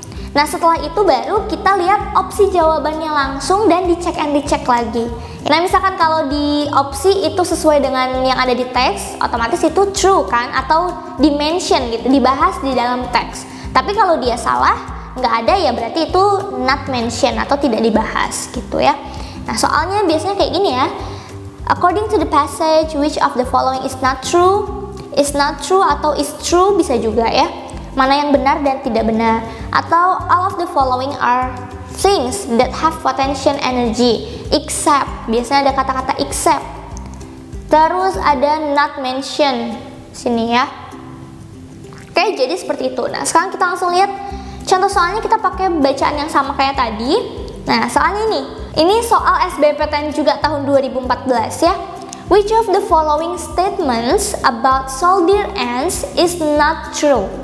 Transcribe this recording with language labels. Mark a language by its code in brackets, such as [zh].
[id] Nah setelah itu baru kita lihat opsi jawabannya langsung dan dicek and dicek lagi. Nah misalkan kalau di opsi itu sesuai dengan yang ada di teks, otomatis itu true kan, atau di-mention gitu, dibahas di dalam teks. Tapi kalau dia salah, nggak ada ya berarti itu not mention atau tidak dibahas gitu ya. Nah soalnya biasanya kayak gini ya. [en] According to the passage, which of the following is not true? Is not true [id] atau [en] is true [id] bisa juga ya. Mana yang benar dan tidak benar. [en] Atau all of the following are things that have potential energy except. [id] Biasanya ada kata-kata except. Terus ada not mention sini ya. Oke, jadi seperti itu. Nah sekarang kita langsung lihat contoh soalnya. Kita pakai bacaan yang sama kayak tadi. Nah soalnya ini soal SBMPTN juga tahun 2014 ya. [en] Which of the following statements about soldier ants is not true?